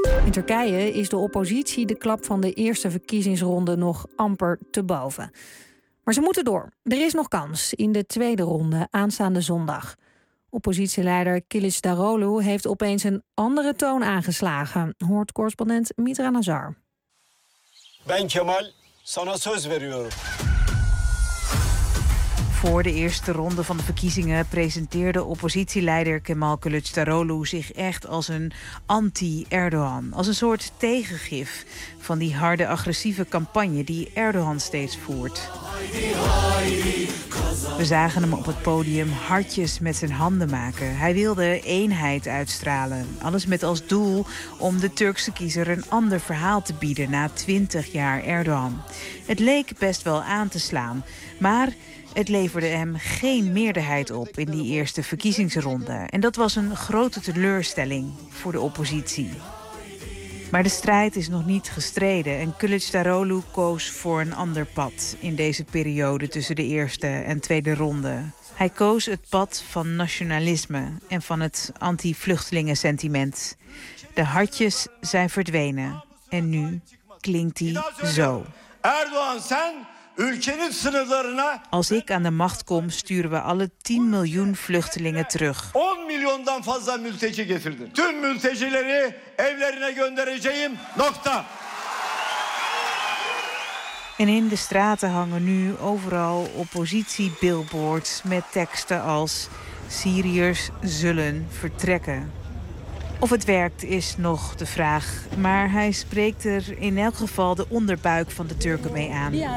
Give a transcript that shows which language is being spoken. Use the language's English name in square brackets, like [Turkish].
[Dutch] In Turkije is de oppositie de klap van de eerste verkiezingsronde nog amper te boven. Maar ze moeten door. Er is nog kans in de tweede ronde aanstaande zondag. Oppositieleider Kılıçdaroğlu heeft opeens een andere toon aangeslagen, hoort correspondent Mitra Nazar. [Turkish] Ben Kemal, sana söz veriyorum. [Dutch] Voor de eerste ronde van de verkiezingen presenteerde oppositieleider Kemal Kılıçdaroğlu zich echt als een anti-Erdogan. Als een soort tegengif van die harde, agressieve campagne die Erdogan steeds voert. [Turkish] Haydi, haydi, [Dutch] We zagen hem op het podium hartjes met zijn handen maken. Hij wilde eenheid uitstralen. Alles met als doel om de Turkse kiezer een ander verhaal te bieden na 20 jaar Erdogan. Het leek best wel aan te slaan, maar het leverde hem geen meerderheid op in die eerste verkiezingsronde. En dat was een grote teleurstelling voor de oppositie. Maar de strijd is nog niet gestreden en Kılıçdaroğlu koos voor een ander pad in deze periode tussen de eerste en tweede ronde. Hij koos het pad van nationalisme en van het anti-vluchtelingen-sentiment. De hartjes zijn verdwenen en nu klinkt hij zo. [Turkish] Erdogan, sen ülkenin sınırlarına... [Dutch] Als ik aan de macht kom, sturen we alle 10 miljoen vluchtelingen terug. [Turkish] 10 miljoendan fazla mülteci getirdin. Tüm mültecileri evlerine göndereceğim. Nokta. [Dutch] En in de straten hangen nu overal oppositie-billboards met teksten als Syriërs zullen vertrekken. Of het werkt is nog de vraag, maar hij spreekt er in elk geval de onderbuik van de Turken mee aan.